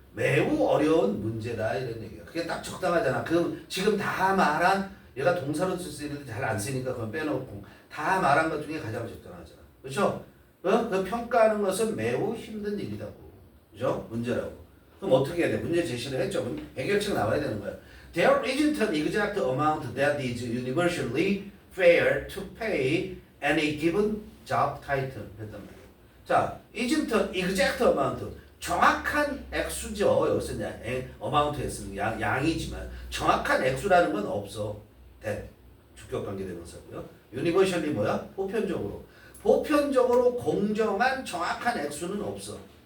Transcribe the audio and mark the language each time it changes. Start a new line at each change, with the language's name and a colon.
Korean: 매우 어려운 문제다 이런 얘기야. 그게 딱 적당하잖아. 그 지금 다 말한 얘가 동사로 쓸 수 있는데 잘 안 쓰니까 그건 빼놓고 다 말한 것 중에 가장 적당하잖아. 그렇죠? 그 평가하는 것은 매우 힘든 일이라고. 그죠? 문제라고. 그럼 어떻게 해야 돼? 문제 제시를 했죠. 그럼 해결책 나와야 되는 거야.
English: There isn't an exact amount that is universally fair to pay any given job title.
Korean: 했단 말이야. 자,
English: isn't an exact amount.
Korean: 정확한 액수죠. 여기서 amount에 쓰는 양이지만 정확한 액수라는 건 없어. 주격관계 대명사고요. universally 뭐야? 보편적으로 공정한 정확한 액수는 없어.